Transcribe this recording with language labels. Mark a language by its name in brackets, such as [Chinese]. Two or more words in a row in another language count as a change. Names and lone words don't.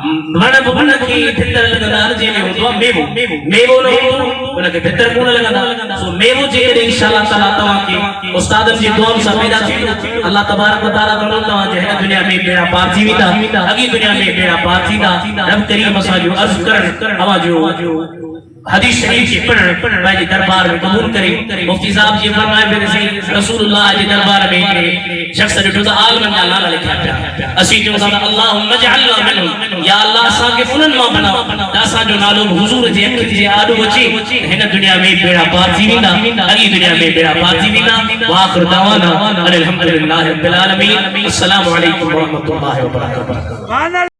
[Sindhi] वण खे भितर लॻंदा जंहिंमें हूंदो आहे मेवो न हूंदो उनखे भितर कोन लॻंदा सो मेवो जेकॾहिं इंशाअल्लाह ताला तव्हांखे उस्तादनि जी दुआउनि सां पैदा थींदो [Arabic] الله تبارك وتعالى [Sindhi] तव्हांजे हिन दुनिया में बेड़ा पार थी वेंदा अॻी दुनिया में बेड़ा पार थींदा रब करीम असांजो अर्ज़ करण अवाजो हदीस शरीफ के पढ़ण पंहिंजे दरबार में कबूल करे मुफ्ती साहब जी फरमाए पिया कि रसूलुल्लाह जे दरबार में हिकिड़े शख़्स ॾिठो त आलमनि जा नाला लिखिया पिया असीं चऊं था त [Arabic] اللهم اجعلنا منهم [Sindhi] या अल्लाह असांखे उन्हनि मां बना त असांजो नालो हुज़ूर जे अखि जे आॾो अचे हिन दुनिया में बेड़ा पार थी वेंदा अॻी दुनिया में बेड़ा पार थी वेंदा [Arabic] وآخر دعوانا أن الحمد لله رب العالمين السلام عليكم ورحمة الله وبركاته.